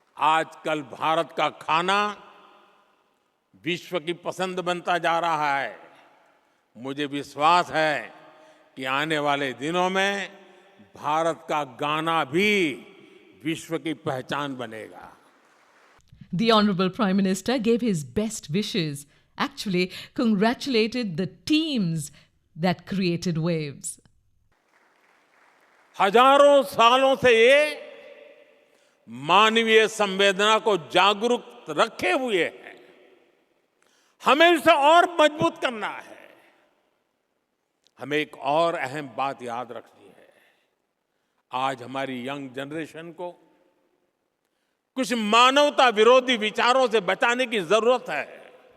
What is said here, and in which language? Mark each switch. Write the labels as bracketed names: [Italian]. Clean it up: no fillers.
[Hindi] आजकल भारत का खाना विश्व की पसंद बनता जा रहा है। मुझे विश्वास है कि आने वाले दिनों में भारत का गाना भी विश्व की पहचान बनेगा। [English] The Honorable Prime Minister gave his best wishes, actually congratulated the teams that created Waves. [Hindi] हजारों सालों से ये मानवीय संवेदना को जागरूक रखे हुए हैं। हमें इसे और मजबूत करना है। हमें एक और अहम बात याद रखनी है। आज हमारी यंग जनरेशन को कुछ मानवता विरोधी विचारों से बचाने की जरूरत है।